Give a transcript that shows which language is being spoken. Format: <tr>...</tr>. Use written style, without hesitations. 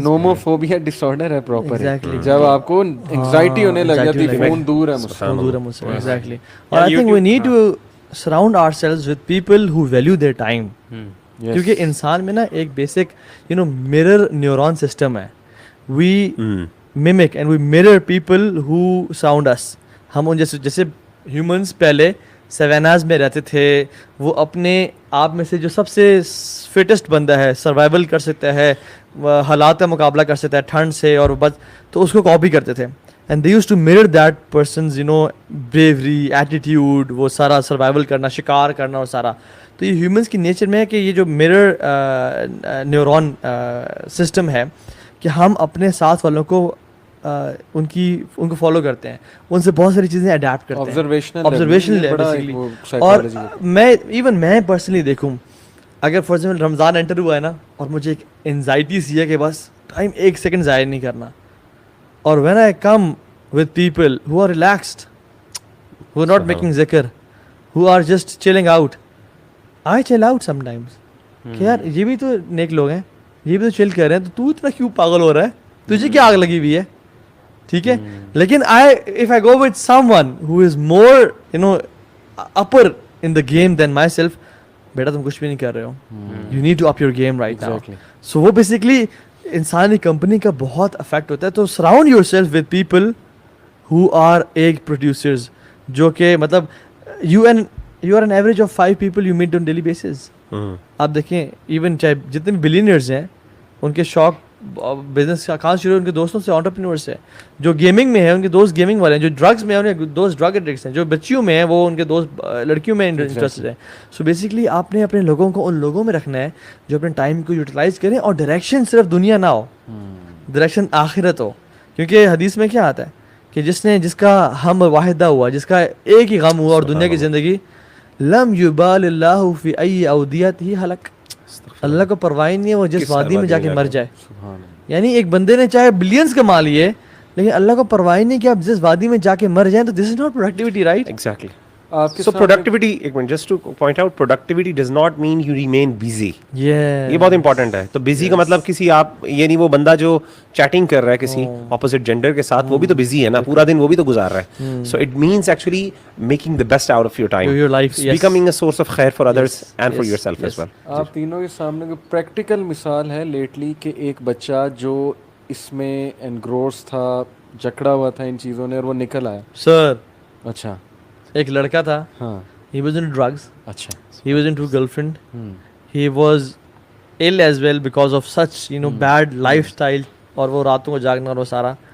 <ur>نوموفوبیا ڈس order ہے proper, جب آپ کو انگزائٹی ہونے لگ جاتی ہے فون دور ہے مجھ سے.</ur> <en>Exactly. اور I think we need to surround our selves with people who value their time,</en> <ur>کیونکہ انسان میں نا ایک بیسک mirror نیورون سسٹم ہے.</ur> <en>We mimic and we mirror people who surround us.</en> <ur>ہم ان جیسے ہیومنس پہلے سیواناز میں رہتے تھے, وہ اپنے آپ میں سے جو سب سے فٹسٹ بندہ ہے, سروائیول کر سکتا ہے, حالات کا مقابلہ کر سکتا ہے ٹھنڈ سے, اور تو اس کو کاپی کرتے تھے.</ur> <en>and they use to mirror that person's bravery, attitude,</en> <ur>وہ سارا سروائیول کرنا, شکار کرنا اور سارا. تو یہ ہیومنس کی نیچر میں ہے کہ یہ جو mirror نیورون سسٹم ہے, کہ ہم اپنے ساتھ والوں کو ان کو فالو کرتے ہیں, ان سے بہت ساری چیزیں اڈیپٹ کرتے ہیں, آبزرویشن بیسیکلی. اور میں پرسنلی دیکھوں, اگر فار ایگزامپل رمضان انٹر ہوا ہے نا, اور مجھے ایک انزائٹی سی ہے کہ بس ٹائم 1 سیکنڈ ضائع نہیں کرنا, اور</ur> <en>when I come with people who are relaxed, who are not making ذکر, who are just chilling out, I chill out sometimes</en> <ur>کہ یار یہ بھی تو نیک لوگ ہیں, یہ بھی تو چل کر رہے ہیں, تو اتنا کیوں پاگل ہو رہا ہے, تجھے کیا آگ لگی ہوئی ہے. ٹھیک ہے,</ur> <en>لیکن if I go with someone who is more upper in the game than myself,</en> <ur>بیٹا تم کچھ بھی نہیں کر رہے ہو,</ur> <en>you need to up your game right now.</en> <ur>So وہ basically انسانی کمپنی کا بہت افیکٹ ہوتا ہے.</ur> <en>تو surround yourself with people who are egg producers,</en> <ur>جو کہ مطلب</ur> <en>you are an average of 5 people you meet on daily basis.</en> <ur>آپ دیکھیں ایون چاہے جتنے بھی بلینئرز ہیں, ان کے شوق بزنس کا کہاں شروع ان کے دوستوں سے, انٹرپرینورس ہیں. جو گیمنگ میں ہیں ان کے دوست گیمنگ والے ہیں, جو ڈرگس میں ہیں ان کے دوست ڈرگ ایڈکٹس ہیں, جو بچیوں میں ہیں وہ ان کے دوست لڑکیوں میں انٹرسٹڈ ہیں. سو بیسکلی آپ نے اپنے لوگوں کو ان لوگوں میں رکھنا ہے جو اپنے ٹائم کو یوٹیلائز کریں, اور ڈائریکشن صرف دنیا نہ ہو, ڈائریکشن آخرت ہو. کیونکہ حدیث میں کیا آتا ہے کہ جس کا ہم واحدہ ہوا, جس کا ایک ہی غم ہوا اور دنیا کی زندگی,</ur> <ar>لم یبال اللہ فی ای اودیت ہی ہلک,</ar> <ur>اللہ کو پرواہ نہیں ہے وہ جس وادی میں جا کے مر جائے. یعنی ایک بندے نے چاہے بلینز کما لیے لیکن اللہ کو پرواہ نہیں کہ آپ جس وادی میں جا کے مر جائیں, تو</ur> <en>this is not productivity,</en> <ur>right?</ur> <en>Exactly. So productivity,</en> <ur>ایک minute,</ur> <en>just to point out, productivity does not mean you remain busy.</en> <ur>یہ بہت امپورٹنٹ ہے. تو busy کا مطلب کسی آپ یہ نہیں وہ بندہ جو چیٹنگ کر رہا ہے کسی opposite gender کے ساتھ, وہ بھی تو busy ہے نا, پورا دن وہ بھی تو گزار رہا ہے.</ur> <en>So it means actually making the best out of your time, your life, becoming a source of khair for others and for yourself as well.</en> <ur>آپ تینوں کے سامنے کوئی پریکٹیکل مثال ہے لیٹلی کہ ایک بچہ جو اس میں انگروس تھا, جکڑا ہوا تھا ان چیزوں نے, اور وہ نکل آیا؟ سر اچھا, ایک لڑکا تھا, ہاں,</ur> <en>he was into drugs,</en> <ur>اچھا,</ur> <en>he was into girlfriend, he was ill as well because of such bad lifestyle,</en> <ur>اور وہ راتوں کو جاگنا اور وہ سارا.</ur>